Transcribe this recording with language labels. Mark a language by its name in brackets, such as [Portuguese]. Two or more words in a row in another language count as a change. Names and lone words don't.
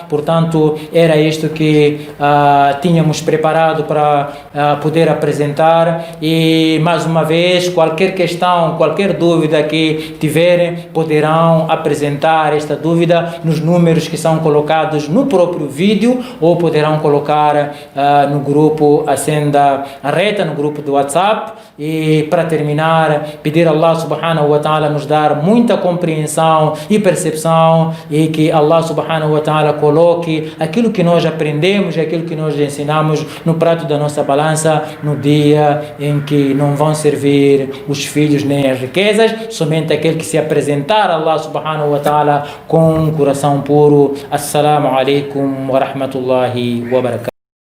[Portuguese] Portanto, era isto que tínhamos preparado para poder apresentar, e mais uma vez, qualquer questão, qualquer dúvida que tiverem, poderão apresentar esta dúvida nos números que são colocados no próprio vídeo, ou poderão colocar no grupo Acenda a Reta, no grupo do WhatsApp. E para terminar, pedir a [Arabic] الله سبحانه وتعالى [Portuguese] nos dar muita compreensão e percepção, e que [Arabic] الله سبحانه وتعالى [Portuguese] coloque aquilo que nós aprendemos e aquilo que nós ensinamos no prato da nossa balança, no dia em que não vão servir os filhos nem as riquezas, somente aquele que se apresentar a [Arabic] الله سبحانه وتعالى [Portuguese] com um coração puro. [Arabic] السلام عليكم ورحمة الله وبركاته.